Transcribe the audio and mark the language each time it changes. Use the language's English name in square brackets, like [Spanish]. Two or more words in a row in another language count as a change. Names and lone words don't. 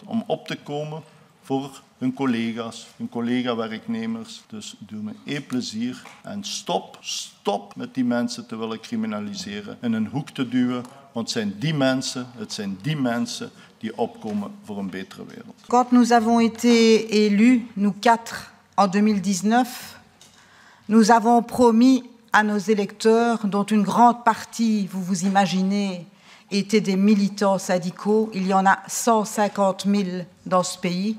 [Dutch] Om op te komen voor hun collega's, hun collega-werknemers. Dus doe me één plezier en stop met die mensen te willen criminaliseren, in een hoek te duwen, want het zijn die mensen die opkomen voor een betere wereld. [French] Quand nous avons été élus, nous 4, en 2019, nous avons promis à nos électeurs, dont une grande partie, vous vous imaginez, étaient des militants syndicaux. Il y en a 150 000 dans ce pays.